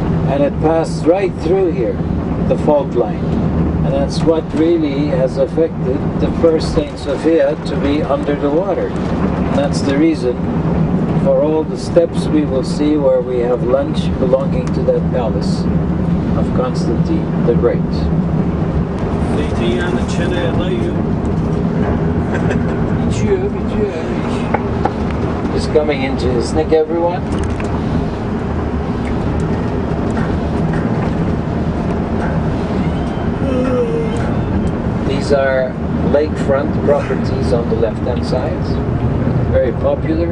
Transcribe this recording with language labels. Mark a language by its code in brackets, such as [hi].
[en] And it passed right through here, the fault line. And that's what really has affected the first St. Sophia to be under the water. And that's the reason for all the steps we will see where we have lunch belonging to that palace of Constantine the Great. [tr] Zeytinyağını çeneye dayıyor. İçiyor. [en] Is coming into Iznik, everyone. These are lakefront properties on the left-hand side. Very popular.